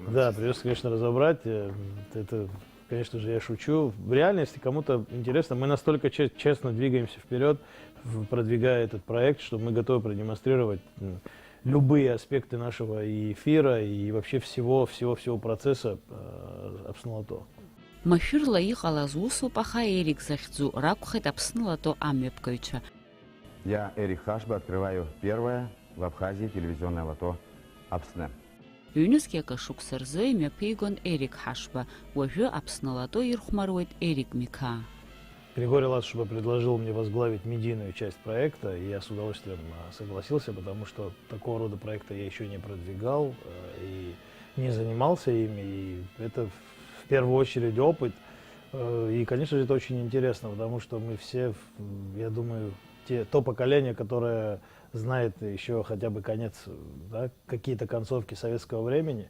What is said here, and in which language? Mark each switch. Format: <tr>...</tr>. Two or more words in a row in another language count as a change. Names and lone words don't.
<ru>Да, придется, конечно, разобрать. Это... Конечно же, я шучу. В реальности кому-то интересно. Мы настолько честно двигаемся вперед, продвигая этот проект, что мы готовы продемонстрировать любые аспекты нашего и эфира, и вообще всего процесса Аԥсны-Лото.</ru> <ab>Маширла иҟалаз усуп, аха Эрик захьӡу ракәхеит Аԥсны-Лото амҩаԥгаҩцәа.</ab> <ru>Я, Эрик Хашба, открываю первое в Абхазии телевизионное лото Апсне.</ru> <ab>Ҩнызқьакы шықәса рзы имҩаԥигон Эрик Ҳашба, уажәы Аԥсны-Лото ирхәмаруеит Эрик Миқа.</ab> <ru>Григорий Латышев предложил мне возглавить медийную часть проекта, и я с удовольствием согласился, потому что такого рода проекта я еще не продвигал и не занимался ими, и это в первую очередь опыт. И, конечно же, это очень интересно, потому что мы все, я думаю, то поколение, которое знает еще хотя бы конец, да, какие-то концовки советского времени.</ru>